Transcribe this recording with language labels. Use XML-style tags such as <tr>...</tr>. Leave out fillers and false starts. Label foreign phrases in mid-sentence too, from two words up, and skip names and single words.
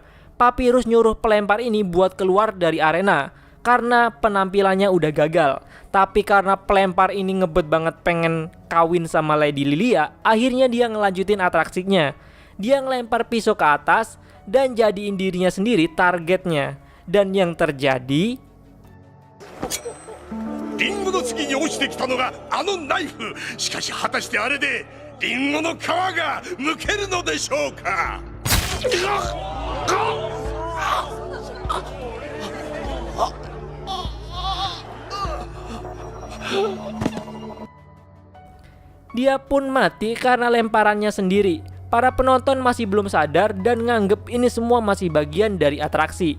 <id>Papirus nyuruh pelempar ini buat keluar dari arena karena penampilannya udah gagal. Tapi karena pelempar ini ngebet banget pengen kawin sama Lady Lilia, akhirnya dia ngelanjutin atraksinya. Dia ngelempar pisau ke atas dan jadiin dirinya sendiri targetnya. Dan yang terjadi,</id> <ja>リンゴの次に落ちてきたのがあのナイフ。しかし果たしてあれでリンゴの皮が剥けるのでしょうか。</ja> <id>dia pun mati karena lemparannya sendiri. Para penonton masih belum sadar dan nganggep ini semua masih bagian dari atraksi.</id>